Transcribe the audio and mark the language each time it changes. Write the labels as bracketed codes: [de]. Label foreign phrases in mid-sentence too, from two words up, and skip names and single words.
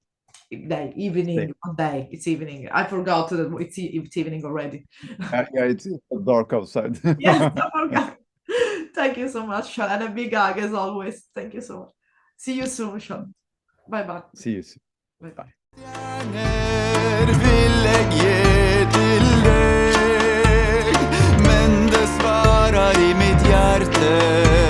[en] Evening, not day. It's evening. I forgot that it's evening already. Yeah, it's dark outside. Yes, I forgot. Thank you so much, Sean, and a big hug as always. Thank you so much. See you soon, Sean. Bye bye. See you soon. Bye. Bye. [no] Stjerner vil jeg gi til deg, men det svarer i mitt hjerte.